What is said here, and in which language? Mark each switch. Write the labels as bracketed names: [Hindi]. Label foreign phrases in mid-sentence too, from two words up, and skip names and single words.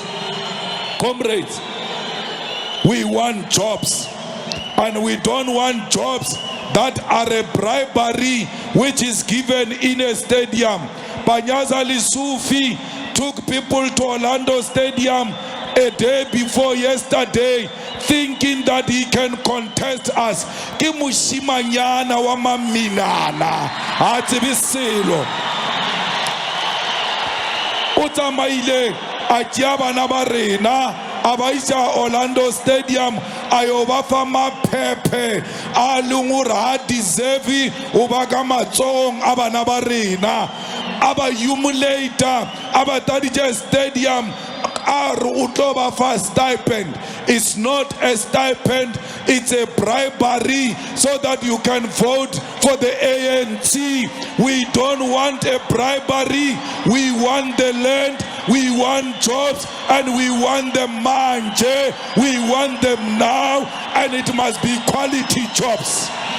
[English] Comrades, we want jobs, and we don't want jobs that are a bribery which is given in a stadium. Panyaza Lisufi took people to Orlando Stadium a day before yesterday, thinking that he can contest us. [Northern Sotho] Ke moshimanyana wa maminana ha tsebe selo. O tsamaile a tšea bana ba rena a ba isa Orlando Stadium a yo ba fa maphephe a leng gore ha deserve o ba ka matsong a bana ba rena, a ba humiliata, a ba taditše stadium a re o tlo ba fa stipend. [English] It's not a stipend, it's a bribery so that you can vote for the ANC. We don't want a bribery, we want the land, we want jobs, and we want them manje. We want them now, and it must be quality jobs.